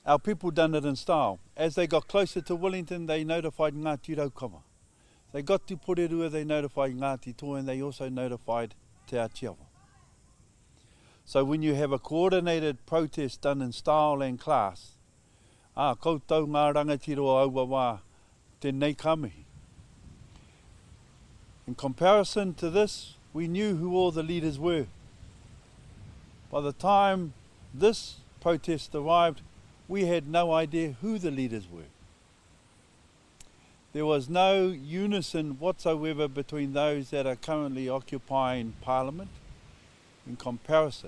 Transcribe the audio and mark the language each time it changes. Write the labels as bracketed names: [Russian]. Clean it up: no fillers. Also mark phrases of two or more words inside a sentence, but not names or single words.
[English] our people done it in style. As they got closer to Wellington, they notified Ngāti Raukama. They got to Porirua, they notified Ngāti Toa, and they also notified Te Atiawa. So when you have a coordinated protest done in style and class, [Māori] koutou ngā rangatiro aua wā, tēnei ka mihi. [English] In comparison to this, we knew who all the leaders were. By the time this protest arrived, we had no idea who the leaders were. There was no unison whatsoever between those that are currently occupying Parliament in comparison.